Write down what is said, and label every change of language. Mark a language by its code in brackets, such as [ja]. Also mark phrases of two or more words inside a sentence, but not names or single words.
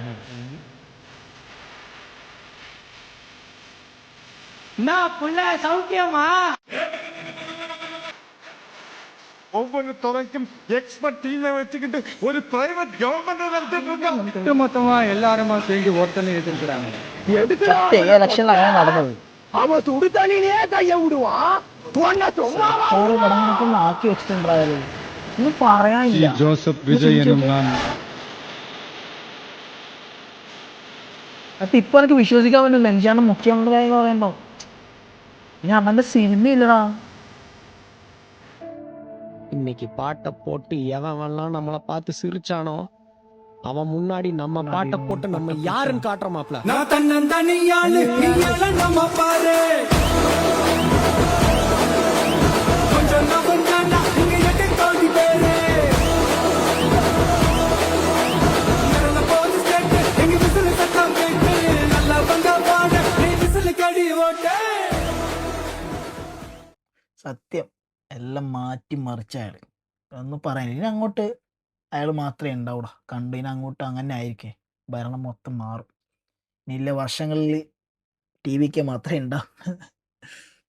[ta] ஒவ்வொரு துறைக்கும் [en] expert team [ta] வச்சுக்கிட்டு ஒரு [en] private government [ta] நடத்திட்டு மொத்தமா எல்லாருமா சேர்ந்து ஒருத்தனை எதிர்க்கிறாங்க. [ml] സത്യം ഈ ഇലക്ഷനിൽ അങ്ങനെ നടന്നത്. [ta] அவன் சுடுதண்ணிலே கைய விடுவான். [ml] ഓരോ പടങ്ങളൊക്കെ ഒന്ന് ആക്കി വെച്ചിട്ടുണ്ടായാലും ഒന്നും പറയാനില്ല. [ta] ஜோசப் விஜய் எனும் நான் [ml] അപ്പൊ ഇപ്പൊ എനിക്ക് വിശ്വസിക്കാൻ പറ്റില്ല എംജിആർ മുഖ്യമന്ത്രിയായി പറയുമ്പോ ഞാൻ അവന്റെ സിനിമയില്ലടാ. [ta] இன்னைக்கு பாட்டை போட்டு எவன்லாம் நம்மளை பார்த்து சிரிச்சானோ அவன் முன்னாடி நம்ம பாட்டை போட்டு நம்ம யாருன்னு காட்டுற மாப்ள. நான் தன்னந்தனியாளு நீ எல்லாம் நம்ம பாரு கொஞ்சம் நவந்தானா இங்க எட்டு கோடி பேரு நடந்த போது ஸ்டேட் எங்க விசில் சத்தம் கேட்டு நல்லா வந்த பாட நீ விசில் கடி ஓட்டு. [ml] സത്യം എല്ലാം മാറ്റി മറിച്ച അയാൾ ഒന്നും പറയാൻ ഇനി അങ്ങോട്ട് അയാൾ മാത്രമേ ഉണ്ടാവൂടാ. കണ്ടു ഇനി അങ്ങോട്ട് അങ്ങനെ ആയിരിക്കേ ഭരണം മൊത്തം മാറും. ഇനിയുള്ള വർഷങ്ങളിൽ ടി വിക്ക് മാത്രമേ ഉണ്ടാവും.